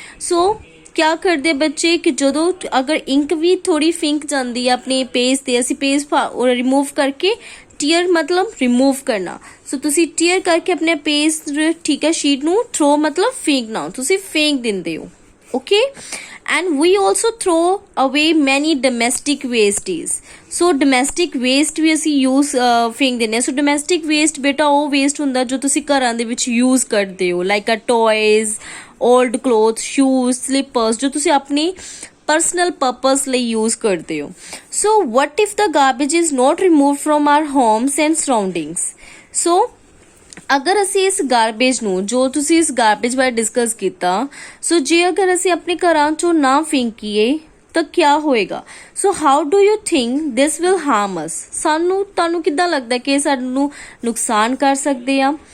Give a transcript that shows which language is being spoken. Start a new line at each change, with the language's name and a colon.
Punjabi: ਸੋ ਕਿਆ ਕਰਦੇ ਬੱਚੇ ਕਿ ਜਦੋਂ ਅਗਰ ਇੰਕ ਵੀ ਥੋੜੀ ਫਿੰਕ ਜਾਂਦੀ ਹੈ ਆਪਣੇ ਪੇਜ ਤੇ, ਅਸੀਂ ਪੇਜ ਰਿਮੂਵ ਕਰਕੇ, ਟੀਅਰ ਮਤਲਬ ਰਿਮੂਵ ਕਰਨਾ, ਸੋ ਤੁਸੀਂ ਟੀਅਰ ਕਰਕੇ ਆਪਣੇ ਪੇਜ, ਠੀਕ ਹੈ, ਸ਼ੀਟ ਨੂੰ ਥਰੋ ਮਤਲਬ ਫੇਂਕਣਾ, ਤੁਸੀਂ ਫੇਂਕ ਦਿੰਦੇ ਹੋ. Okay.
English: and we also throw away many domestic wastes.
Punjabi: So domestic waste ਵੀ ਅਸੀਂ ਫੇਂਕ ਦਿੰਦੇ ਹਾਂ. ਸੋ ਡੋਮੈਸਟਿਕ ਵੇਸਟ ਬੇਟਾ ਉਹ ਵੇਸਟ ਹੁੰਦਾ ਜੋ ਤੁਸੀਂ ਘਰਾਂ ਦੇ ਵਿੱਚ ਯੂਜ਼ ਕਰਦੇ ਹੋ, ਲਾਈਕ ਅ toys,
English: old clothes, shoes, slippers,
Punjabi: ਜੋ ਤੁਸੀਂ ਆਪਣੀ personal purpose ਲਈ use ਕਰਦੇ ਹੋ.
English: So what if the garbage is not removed from our homes and surroundings?
Punjabi: So ਅਗਰ ਅਸੀਂ ਇਸ ਗਾਰਬੇਜ ਨੂੰ, ਜੋ ਤੁਸੀਂ ਇਸ ਗਾਰਬੇਜ ਬਾਰੇ ਡਿਸਕਸ ਕੀਤਾ, ਸੋ ਜੇ ਅਗਰ ਅਸੀਂ ਆਪਣੇ ਘਰਾਂ ਚੋਂ ਨਾ ਫੇਂਕੀਏ ਤਾਂ ਕਿਆ ਹੋਏਗਾ?
English: So how do you think this will harm us?
Punjabi: ਤੁਹਾਨੂੰ ਕਿੱਦਾਂ ਲੱਗਦਾ ਕਿ ਸਾਨੂੰ ਨੁਕਸਾਨ ਕਰ ਸਕਦੇ ਆ?